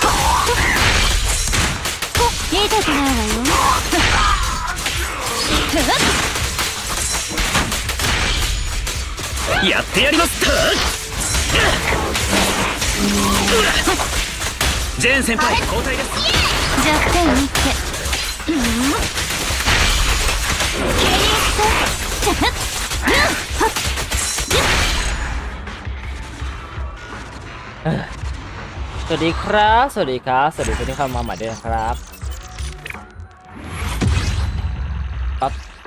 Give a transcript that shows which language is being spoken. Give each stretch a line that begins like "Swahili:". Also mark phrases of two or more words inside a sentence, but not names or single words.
Japanese: やってやります。ジェーン先輩交代です。弱点見て
Thai: สวัสดีครับสวัสดีคนที่เข้ามาใหม่ด้วยนะครับปั๊บ